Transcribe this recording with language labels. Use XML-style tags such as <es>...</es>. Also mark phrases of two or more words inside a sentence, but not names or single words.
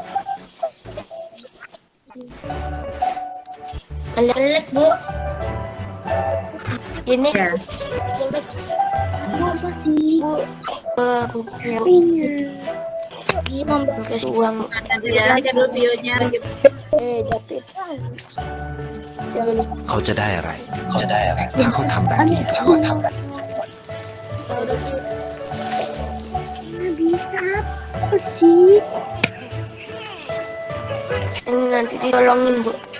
<id>Lelek, Bu. Ini ya. Bu, dia memberikan uang. Nanti ya, lihat dulu videonya.</id> <th>เขาจะได้อะไรถ้าเขาทำแบบนี้</th> <id>Ini nanti ditolongin, Bu.</id>